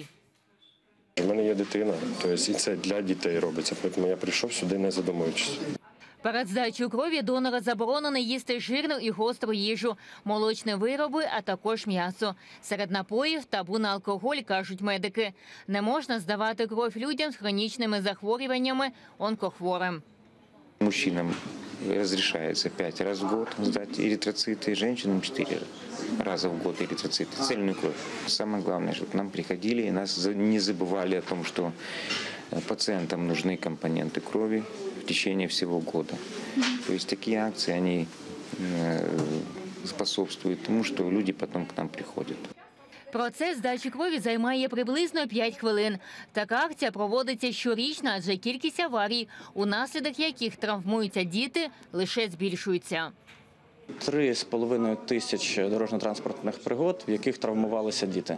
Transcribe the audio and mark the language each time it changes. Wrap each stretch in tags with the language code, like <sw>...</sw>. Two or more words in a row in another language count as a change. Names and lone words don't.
<uk>У мене є дитина, тобто і це для дітей робиться, тому я прийшов сюди не задумуючись. Перед здачею крові донора заборонено їсти жирну і гостру їжу, молочні вироби, а також м'ясо. Серед напоїв табу на алкоголь, кажуть медики. Не можна здавати кров людям з хронічними захворюваннями, онкохворим.</uk> <ru>Мужчинам разрешается 5 раз в год сдать эритроциты, женщинам 4 раза в год эритроциты, цельную кровь. Самое главное, чтобы к нам приходили и нас не забывали о том, что пациентам нужны компоненты крови в течение всего года. То есть такие акции, они способствуют тому, что люди потом к нам приходят.</ru> <uk>Процес здачі крові займає приблизно 5 хвилин. Така акція проводиться щорічно, адже кількість аварій, унаслідок яких травмуються діти, лише збільшується. 3,5 тисяч дорожньо-транспортних пригод, в яких травмувалися діти.</uk>